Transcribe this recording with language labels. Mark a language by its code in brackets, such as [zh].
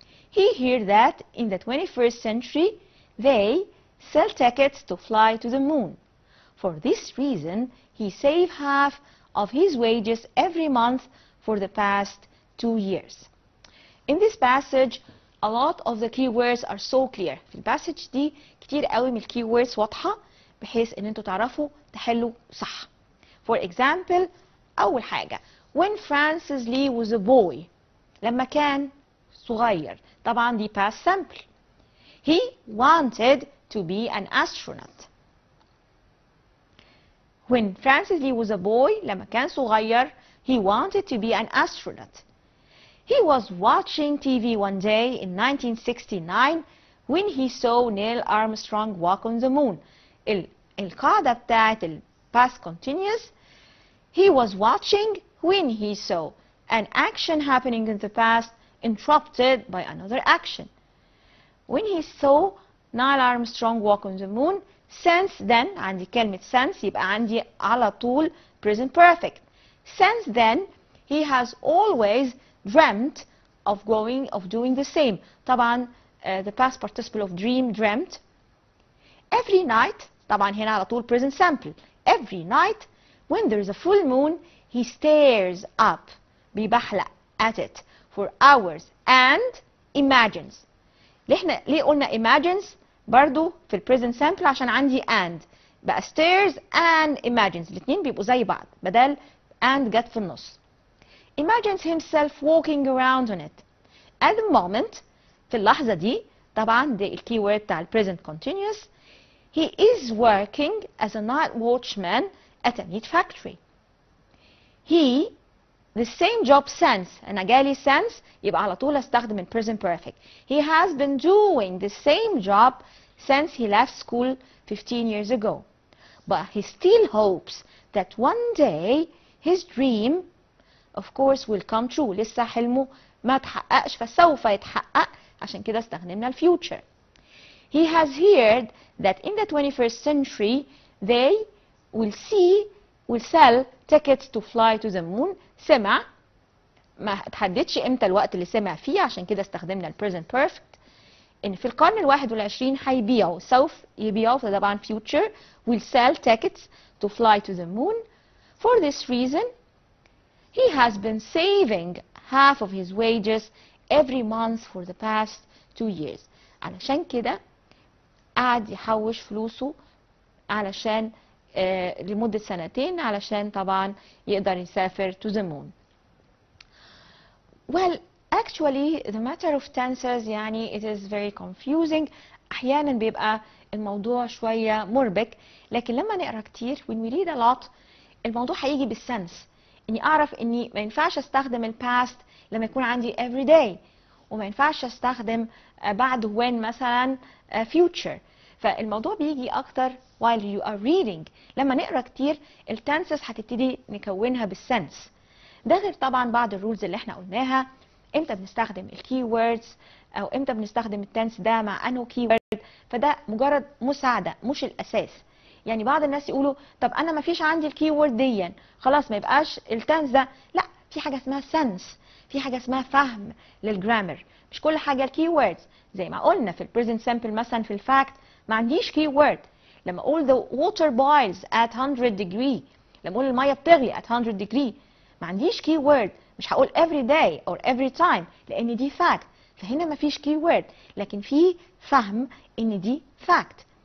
[en] He heard that in the 21st century they sell tickets to fly to the moon For this reason, he saved half of his wages every month for the past 2 years. In this passage, a lot of the keywords are so clear. [ar] في الباسج دي كتير قوي من الكيوردز واضحة بحيث ان انتوا تعرفوا تحلوا صح. [en] For example, [ar] أول حاجة [en] when Francis Lee was a boy [ar] لما كان صغير طبعا دي [en] past simple. He wanted to be an astronaut. When Francis Lee was a boy [ar] لما كان صغير [en] he wanted to be an astronaut. He was watching TV one day in 1969 when he saw Neil Armstrong walk on the moon. [ar] القاعدة بتاعت ال past continuous. [en] He was watching when he saw an action happening in the past interrupted by another action. When he saw Neil Armstrong walk on the moon, since then [ar] عندي كلمة since يبقى عندي على طول [en] present perfect. Since then he has always dreamt of doing the same. طبعا the past participle of dream dreamt. Every night [ar] طبعا هنا على طول [en] present simple. Every night when there is a full moon he stares up بيبحلق at it for hours and imagines. [ar] ليه قلنا imagines برضو في present simple عشان عندي and بقى stares and imagines الاثنين بيبقوا زي بعض بدل and جت في النص. [en] Imagines himself walking around on it. At the moment [ar] في اللحظة دي طبعا دي الكيورد بتاع present continuous. [en] He is working as a night watchman at a meat factory. He the same job since [ar] أنا جالي since يبقى على طول استخدم ال present perfect. [en] He has been doing the same job since he left school 15 years ago. But he still hopes that one day his dream of course will come true. [ar] لسه حلمه ما تحققش فسوف يتحقق عشان كده استخدمنا ال future. [en] He has heard that in the 21st century they will sell tickets to fly to the moon. [ar] سمع ما تحددش امتى الوقت اللي سمع فيه عشان كده استخدمنا ال present perfect. ان في القرن ال21 هيبيعوا سوف يبيعوا فطبعا future [en] will sell tickets to fly to the moon. For this reason he has been saving half of his wages every month for the past 2 years. [ar] علشان كده قاعد يحوش فلوسه علشان لمدة 2 علشان طبعا يقدر يسافر [en] to the moon. Well, actually the matter of tenses يعني it is very confusing. [ar] أحيانا بيبقى الموضوع شوية مربك لكن لما نقرأ كتير [en] when we read a lot [ar] الموضوع هيجي بالسنس. إني أعرف إني ما ينفعش أستخدم ال past لما يكون عندي every day وما ينفعش أستخدم بعد when مثلا future. فالموضوع بيجي أكتر [en] while you are reading. [ar] لما نقرأ كتير التنسز هتبتدي نكونها بالسنس. ده غير طبعا بعض الرولز اللي احنا قلناها امتى بنستخدم الكي ووردز او امتى بنستخدم التنس ده مع انه كي وورد. فده مجرد مساعدة مش الأساس. يعني بعض الناس يقولوا طب أنا ما فيش عندي الكي وورد دي خلاص ما يبقاش التنس ده. لا، في حاجة اسمها سنس، في حاجة اسمها فهم للجرامر. مش كل حاجة الكي ووردز. زي ما قلنا في البريزنت سامبل مثلا في الفاكت ما عنديش كي وورد. لما اقول [en] the water boils at 100 degree [ar] لما اقول الميه بتغلي at 100 degree ما عنديش كي وورد. مش هقول [en] every day or every time [ar] لان دي fact. فهنا ما فيش كي وورد لكن في فهم ان دي fact.